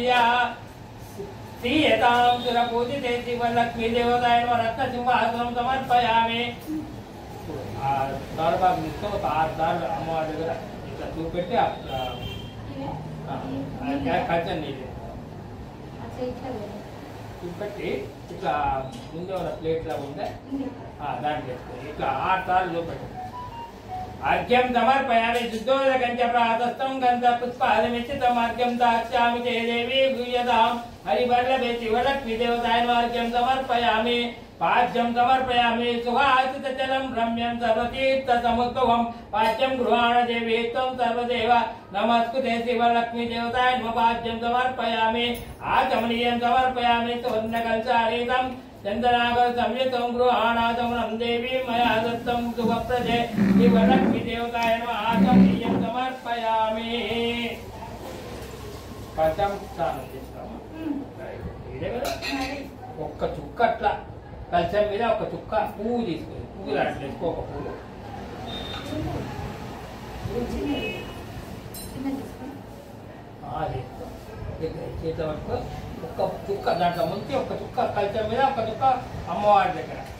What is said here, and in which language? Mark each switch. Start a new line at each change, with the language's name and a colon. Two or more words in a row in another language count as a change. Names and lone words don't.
Sanskrit: శ్రీయతాం సురపూజితే శివలక్ష్మీ దేవతాయ నమః రత్న సింహాసనం సమర్పయామి
Telugu: దారుబాబు తీసుకో ఒక 6 దారులు అమ్మవారి దగ్గర ఇట్లా చూపెట్టి కల్చర్ నీళ్ళు చూపెట్టి ఇట్లా ముందే ఉన్న ప్లేట్ లా ఉందే దాంట్లో ఇట్లా 6 సార్లు చూపెట్టి अर्घ्यं
Sanskrit: समर्पयामि शुद्धोदकं च प्रातस्तं गन्धपुष्पादमिश्रितम् अर्घ्यं दास्यामि ते देवी गृह्यतां हरिवल्लभे शिवलक्ष्मी देवताय नमः अर्घ्यं समर्पयामि पाद्यं समर्पयामि सुहासितजलं रम्यं सर्वतीर्थसमुद्भवं पाद्यं गृहाण देवी त्वं सर्वदेव नमस्कुते शिवलक्ष्मी देवताय नमः पाद्यं समर्पयामि आचमनीयं समर्पयामि सुवर्णकलशालीतं चंदनागर संयुतं गृहाणादमनं देवी मया दत्तं शुभप्रदे शिवलक्ष्मी देवताय नमः आचमनीयं समर्पयामि पंचम स्नानं
Telugu: చేస్తాము ఇదే కదా ఒక్క చుక్క అట్లా కలశం మీద ఒక చుక్క పువ్వు తీసుకొని పువ్వులు అట్లా వేసుకో ఒక పువ్వు చేత వరకు ఒక్క చుక్క దాంట్లో ముంచి ఒక్క చుక్క కలశం మీద ఒక చుక్క అమ్మవారి దగ్గర